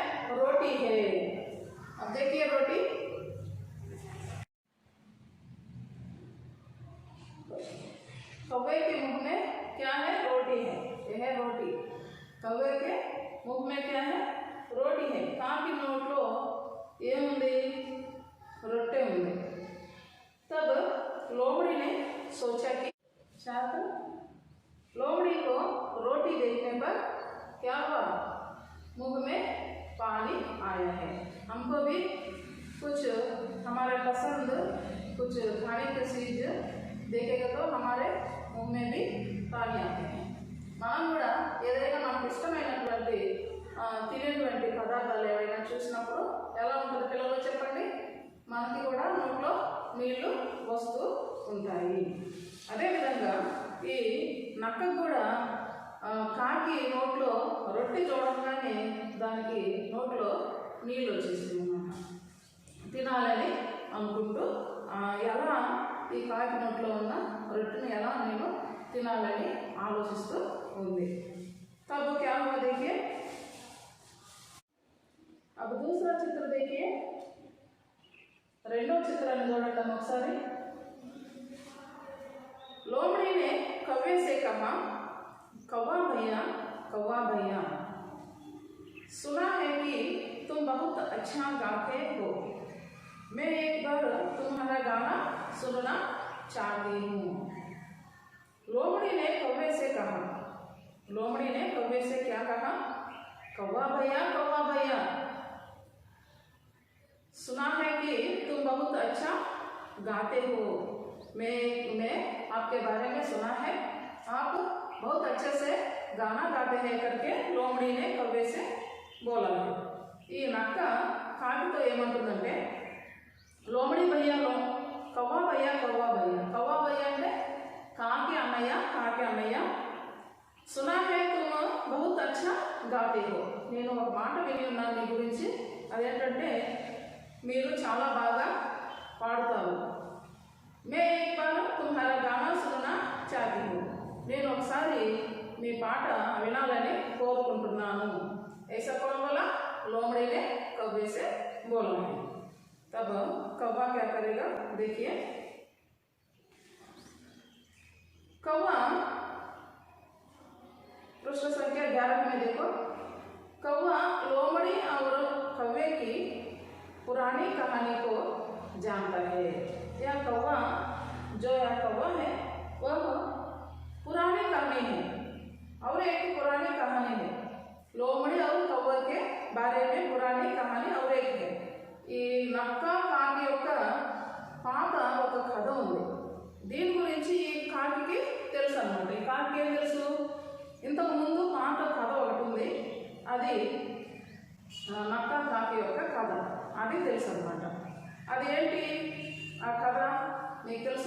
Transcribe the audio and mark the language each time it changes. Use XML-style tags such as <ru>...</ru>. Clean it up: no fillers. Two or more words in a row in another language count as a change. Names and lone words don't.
<hi>रोटी है. अब देखिए रोटी. कौवे के मुंह में क्या है? रोटी है. यह है रोटी. कौवे के मुंह में क्या है? रोटी है.</hi> <te>కాకి నోట్లో ఏముంది? రొట్టె ఉంది.</te> <hi>तब लोमड़ी ने सोचा कि शायद लोमड़ी को रोटी देखने पर क्या हुआ? मुंह में पानी आया है. हमको भी कुछ हमारे पसंद कुछ खाने की चीज देखेगा तो हमारे मुंह में भी पानी आते हैं.</hi> <te>మనం కూడా ఏదైనా మనకు ఇష్టమైనటువంటి తినేటువంటి పదార్థాలు ఏవైనా చూసినప్పుడు ఎలా ఉంటుంది పిల్లలు చెప్పండి? మనకి కూడా నోట్లో నీళ్లు వస్తూ ఉంటాయి. అదేవిధంగా ఈ నక్కకు కూడా కాకి నోట్లో రొట్టె చూడగానే దానికి నోట్లో నీళ్ళు వచ్చేసింది అన్నమాట. తినాలని అనుకుంటూ ఎలా ఈ కాకి నోట్లో ఉన్న రొట్టెని ఎలా నేను తినాలని ఆలోచిస్తూ ఉంది.</te> <hi>तब क्या हुआ देखिए. अब दूसरा चित्र देखिए.</hi> <te>రెండో చిత్రాన్ని చూడండి ఒకసారి.</te> <hi>लोमड़ी ने कौवे से कहा, कौवा भैया सुना है कि तुम बहुत अच्छा गाते हो. मैं एक बार तुम्हारा गाना सुनना चाहती हूँ. लोमड़ी ने कौवे से कहा. लोमड़ी ने कौवे से क्या कहा? कौवा भैया सुना है कि तुम बहुत अच्छा गाते हो. मैं आपके बारे में सुना है आप बहुत अच्छे से गाना गाते हैं करके लोमड़ी ने कौवे से बोला है.</hi> <te>ఈ నక్క కాకితో ఏమంటుందంటే</te> <hi>लोमड़ी भैया कौवा भैया</hi> <te>అంటే కాకి అన్నయ్య</te> <hi>सुना है तुम बहुत अच्छा गाते हो.</hi> <te>నేను ఒక మాట విని ఉన్నాను మీ గురించి. అదేంటంటే మీరు చాలా బాగా పాడతారు.</te> <hi>मैं एक बार तुम्हारा गाना सुनना चाहती हूँ.</hi> <te>నేను ఒకసారి మీ పాట వినాలని కోరుకుంటున్నాను.</te> <hi>ऐसा कौन बोला? लोमड़ी ने कौवे से बोला है. तब कौवा क्या करेगा देखिए. कौवा प्रश्न संख्या 11 में देखो. कौवा लोमड़ी और कौवे की पुरानी कहानी को जानता है. यह कौवा है वह पुरानी कहानी है और एक पुरानी कहानी है. लोमड़ी और कौवा के बारे में पुरानी कहानी और एक है.</hi> <te>ఈ నక్క కాకి యొక్క పాత ఒక కథ ఉంది. దీని గురించి ఈ కాకి తెలుసు అన్నమాట. ఈ కాకి ఏం తెలుసు? ఇంతకు ముందు పాత కథ ఒకటి ఉంది. అది నక్క కాకి యొక్క కథ. అది తెలుసు అన్నమాట. అది ఏంటి ఆ కథ మీకు తెలుసా?</te>